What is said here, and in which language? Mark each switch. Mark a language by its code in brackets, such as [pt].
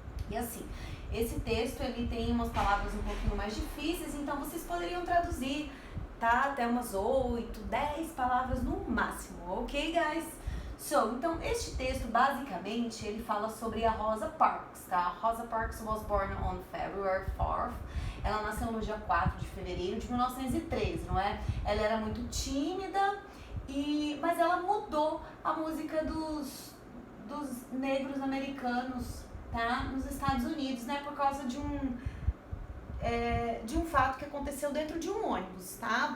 [pt] E assim, esse texto ele tem umas palavras um pouquinho mais difíceis, então vocês poderiam traduzir, tá? Até umas 8, 10 palavras no máximo, ok, guys? Então, este texto, basicamente, ele fala sobre a Rosa Parks, tá? [en] Rosa Parks was born on February 4th. [pt] Ela nasceu no dia 4 de fevereiro de 1913, não é? Ela era muito tímida, mas ela mudou a música dos negros americanos, tá? Nos Estados Unidos, né? Por causa de um fato que aconteceu dentro de um ônibus, tá?